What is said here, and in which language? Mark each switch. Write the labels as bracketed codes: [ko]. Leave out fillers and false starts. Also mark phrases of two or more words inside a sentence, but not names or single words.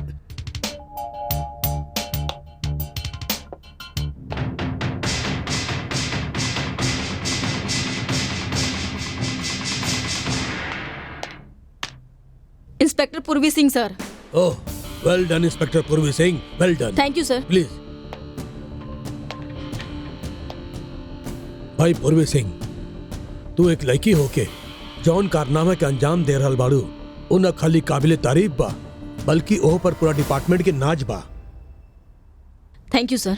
[en] Inspector Purvi Singh sir. Oh, well done Inspector Purvi Singh, Well done. Thank you sir. Please. [bho] भाई पूर्वी सिंह, तू एक लड़की होके जौन कारनामा के अंजाम दे रहल बाड़ू, उन खाली काबिले तारीफ बा, बल्कि ओह पर पूरा डिपार्टमेंट के नाज बा। [en] Thank you sir.